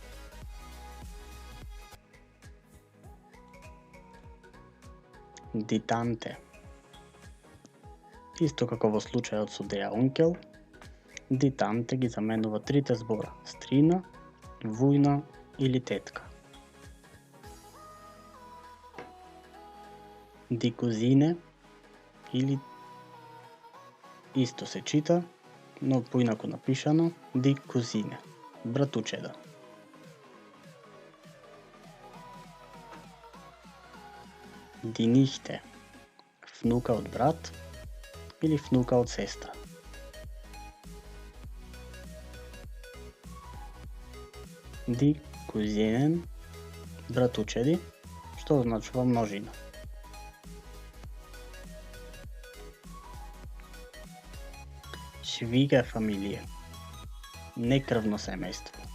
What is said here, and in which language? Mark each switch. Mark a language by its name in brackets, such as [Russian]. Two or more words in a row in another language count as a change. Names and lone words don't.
[German] Die Tante, [Macedonian] исто како во случајот со [German] der Onkel, die Tante [Macedonian] ги заменува трите збора: стрина, вујна или тетка. [German] Die Cousine [Macedonian] или исто се чита, но поинаку напишано [German] die Cousine, [Macedonian] братучеда. [German] Die Nichte, [Macedonian] внука од брат или внука од сестра. [German] Die Cousinen, [Macedonian] братучеди, што означува множина. Schwiegerfamilie, некрвно семејство.